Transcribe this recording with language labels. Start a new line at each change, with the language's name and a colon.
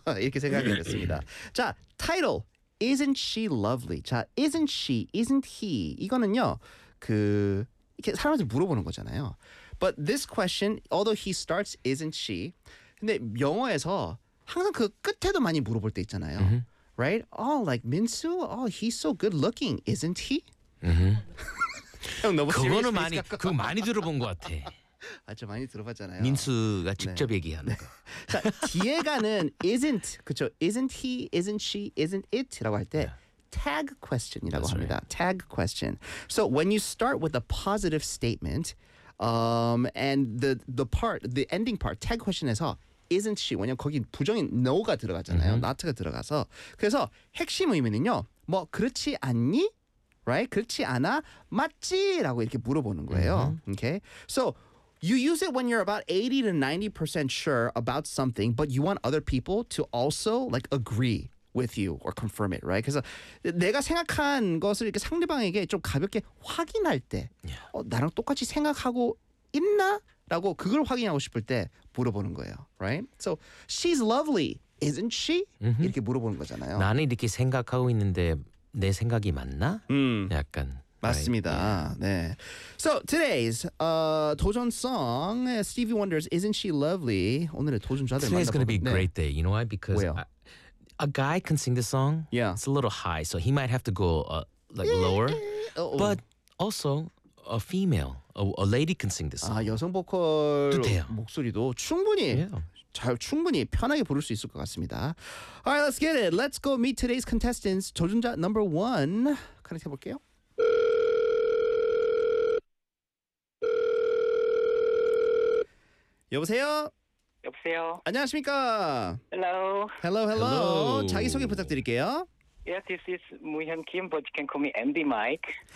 Korean: 이렇게 생각이 됐습니다.
English: 자, title Isn't She Lovely. 자, Isn't She, Isn't He.
Korean: 이거는요. 그 이렇게 사람한테 물어보는 거잖아요.
English: But this question, although he starts Isn't She.
Korean: 근데 영어에서 항상 그 끝에도 많이 물어볼 때 있잖아요. Mm-hmm.
English: Right? Oh, like Minsu, oh, he's so good looking, isn't he?
Korean: 너무 그거는 많이 그 많이 들어본 것 같아. 아주 많이 들어봤잖아요. 민수가 직접 네. 얘기하는 거. 자, 뒤에 가는
English: isn't 그쵸? Isn't he? Isn't she? Isn't it?
Korean: 라고 할 때
English: yeah. tag question이라고 That's
Korean: 합니다.
English: Right. Tag question. So when you start with a positive statement, and the part, the ending part, tag question에서 isn't she?
Korean: 왜냐면 거기 부정인 no가 들어갔잖아요. Mm-hmm. not가 들어가서 그래서 핵심 의미는요. 뭐 그렇지 않니?
English: Right?
Korean: 그렇지 않아? 맞지? 라고 이렇게 물어보는 거예요. Mm-hmm.
English: Okay? So, you use it when you're about 80 to 90% sure about something, but you want other people to also, like, agree with you or confirm it, right?
Korean: 그래서 내가 생각한 것을 이렇게 상대방에게 좀 가볍게 확인할 때,
English: yeah.
Korean: 나랑 똑같이 생각하고 있나? 라고 그걸 확인하고 싶을 때 물어보는 거예요.
English: Right? So, she's lovely, isn't she? Mm-hmm.
Korean: 이렇게 물어보는 거잖아요. 나는 이렇게 생각하고 있는데, 내 생각이 맞나? 약간 맞습니다.
English: Right. 네. So today's 도전 song Stevie Wonder's Isn't She Lovely.
Korean: 오늘의 도전자들
English: Today's gonna be a great
Korean: 네.
English: day. You know why? Because a guy can sing the song. Yeah. It's a little high, so he might have to go like lower. But also a female, a lady can sing this song.
Korean: 아, 여성 보컬 목소리도 충분히.
English: Yeah.
Korean: 잘 충분히 편하게 부를 수 있을 것 같습니다.
English: All right, let's get it. Let's go meet today's contestants. 도전자 number one.
Korean: 커넥트 해볼게요. 여보세요? 여보세요? 안녕하십니까?
English: Hello. Hello, hello.
Korean: 자기소개 부탁드릴게요.
English: Yeah, this is Mu Hyun Kim, but you can call me Andy Mike.